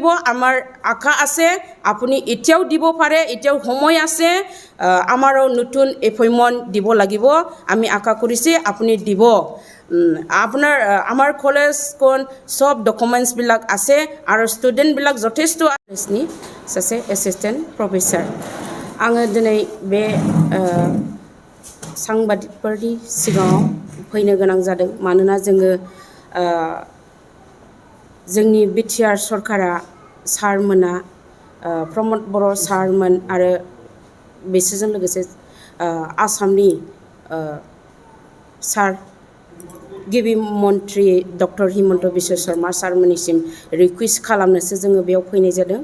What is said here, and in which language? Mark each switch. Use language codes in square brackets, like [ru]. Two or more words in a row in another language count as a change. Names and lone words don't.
[as] আমাৰ আশা আছে আপুনি এতিয়াও দিব পাৰে, এতিয়াও সময় আছে, আমাৰো নতুন এপইণ্টমেণ্ট দিব লাগিব, আমি আশা কৰিছে আপুনি দিব। আপোনাৰ আমাৰ কলেজখন সব ডকুমেণ্টছবিলাক আছে আৰু ষ্টুডেণ্টবিলাক যথেষ্ট আছে। [brx] सासे [en] assistant professor [brx] आङो दिनै बे सांबादिकफोरनि सिगाङाव फैनो गोनां जादों, मानोना जोङो जोंनि बिटिआर सरकारा सारमोना प्रमोद बर' सारमोन आरो बिसोरजों लोगोसे आसामनि सार गिबि मन्त्रि डक्टर हिमন্ত বিশ্ব शर्मा सारमोननिसिम रिकुवेस्ट खालामनोसो जोङो बेयाव फैनाय जादों।